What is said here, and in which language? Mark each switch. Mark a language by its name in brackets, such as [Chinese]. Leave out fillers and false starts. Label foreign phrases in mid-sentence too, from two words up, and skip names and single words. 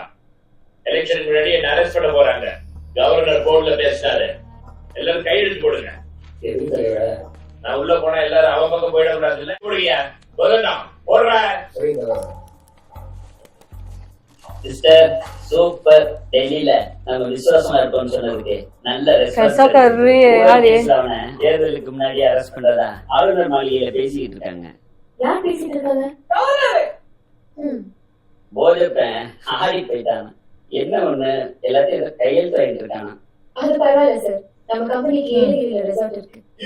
[Tamil] எலெக்ஷன் முன்னாடி என்ன அரெஸ்ட் பண்ண போறாங்க. கவர்னர் போன்ல பேசினாரு, எல்லாரும் கையெழுத்து போடுங்க. நான் உள்ள போனா எல்லாரும் அவன் பக்கம் போயிடக்கூடாது. இல்ல போடுங்க, போதும் போடுற. சிஸ்டர் சூப்பர். டெல்லியில நம்ம விசுவாசமா இருப்போம்னு சொன்னதுக்கு நல்ல [Hindi] कैसा कर रही है यार ये? [Tamil] அவனை தேர்தலுக்கு முன்னாடி அரெஸ்ட் பண்றதா ஆளுநர் மாளிகையில பேசிக்கிட்டு இருக்காங்க. யார் பேசிட்டு இருக்காங்க? போஜப்பன் ஆடி போயிட்டான். என்ன ஒண்ணு எல்லாத்தையும் கையெழுத்து வாங்கிட்டு இருக்கானா? அது பரவாயில்ல சார், நம்ம கம்பெனிக்கு ஏலகிரியில ரிசார்ட் இருக்கு.